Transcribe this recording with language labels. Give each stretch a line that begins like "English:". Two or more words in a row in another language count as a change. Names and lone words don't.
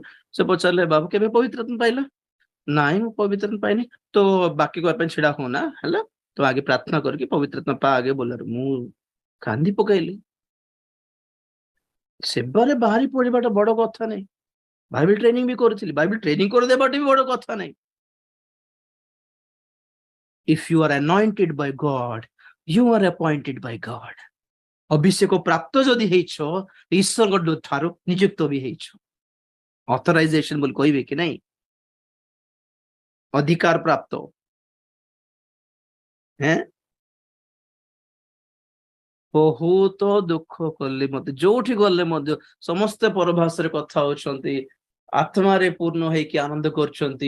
Odia: ସେ ପଚାରିଲେ ବାବୁ କେବେ ପବିତ୍ର ଆତ୍ମା ପାଇଲ? ନାଇଁ ମୁଁ ପବିତ୍ର ଆତ୍ମା ପାଇନି। ତ ବାକ୍ୟ କହିବା ପାଇଁ ଛିଡା ହଉନା ହେଲା, ତ ଆଗେ ପ୍ରାର୍ଥନା କରିକି ପବିତ୍ର ଆତ୍ମା ପା ଆଗେ ବୋଲାରୁ। ମୁଁ କାନ୍ଦି ପକେଇଲି। ସେବାରେ ବାହାରି ପଡିବାଟା ବଡ କଥା ନାହିଁ।
English: Bible training
Odia: ବି କରିଥିଲି,
English: Bible training
Odia: କରିଦେବାଟା ବି ବଡ କଥା ନାହିଁ।
English: If you are anointed by God, you are appointed by God.
Odia: ଅଭିଷେକ ପ୍ରାପ୍ତ ଯଦି ହେଇଛ, ଈଶ୍ୱରଙ୍କ ଠାରୁ ନିଯୁକ୍ତ ବି ହେଇଛ। ଅଥରାଇଜେସନ ବୋଲି କହିବେ କି ନାଇଁ, ଅଧିକାର ପ୍ରାପ୍ତ। ବହୁତ ଦୁଃଖ କଲି, ମତେ ଯୋଉଠି ଗଲେ ମଧ୍ୟ ସମସ୍ତେ ପରଭାଷାରେ କଥା ହଉଛନ୍ତି, ଆତ୍ମାରେ ପୂର୍ଣ୍ଣ ହେଇକି ଆନନ୍ଦ କରୁଛନ୍ତି।